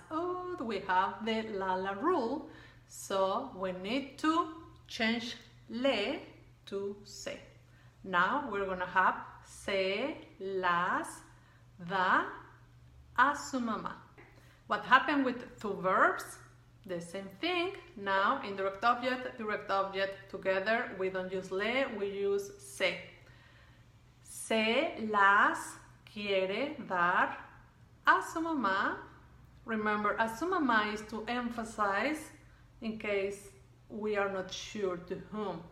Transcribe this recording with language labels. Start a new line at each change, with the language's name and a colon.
English: Oh, we have the la rule, so we need to change le to se. Now we're gonna have
Spanish: se las da a su mamá.
English: What happened with two verbs? The same thing. Now indirect object, direct object together. We don't use le, we use se.
Spanish: Se las quiere dar a su mamá.
English: Remember,
Spanish: a su mamá
English: is to emphasize in case we are not sure to whom.